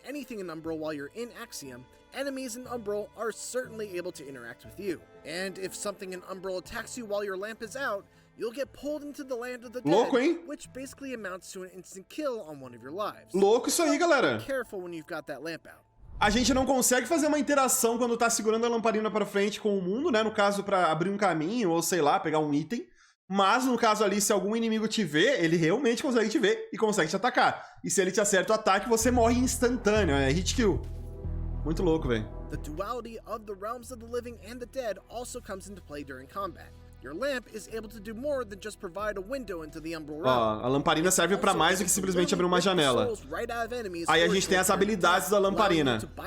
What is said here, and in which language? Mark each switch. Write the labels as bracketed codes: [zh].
[en] In Umbral while you're in Axiom, enemies in Umbral are certainly able to interact with you. And if something in Umbral attacks you while your lamp is out, you'll get pulled into the land of the dead, [pt] louco, hein? [en] which basically amounts to an instant kill on one of your lives. [pt] Louco isso aí, galera. [en] Be careful when you've got that lamp out. [pt] A gente não consegue fazer uma interação quando tá segurando a lamparina pra frente com o mundo, né? No caso, pra abrir um caminho ou, sei lá, pegar um item. Mas, no caso ali, se algum inimigo te vê, ele realmente consegue te ver e consegue te atacar. E se ele te acerta o ataque, você morre instantâneo, é hit kill. Muito louco, velho. [en] The duality of the realms of the living and the dead also comes into play during combat. Your lamp is able to do more than just provide a window into the Umbral realm. [pt] Ó, a lamparina serve pra mais do que simplesmente abrir uma janela. Aí a gente tem as habilidades da lamparina.